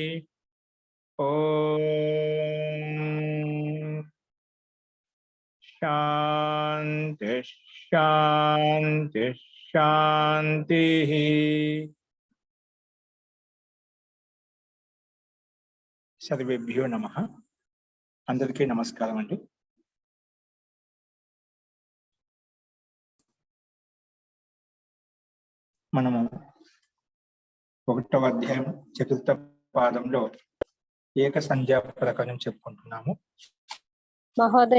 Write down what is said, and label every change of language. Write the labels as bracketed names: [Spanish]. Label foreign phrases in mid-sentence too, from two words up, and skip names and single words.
[Sanskrit] ओम शांति शांति शांति। सर्वेभ्यो नमः। [Telugu] అందరికీ నమస్కారం అండి। మనము 1వ అధ్యాయం చతుర్థ పాదంలో ఏక సంజ్ఞా ప్రకరణం చెప్పుకుంటున్నాము. మహోదయ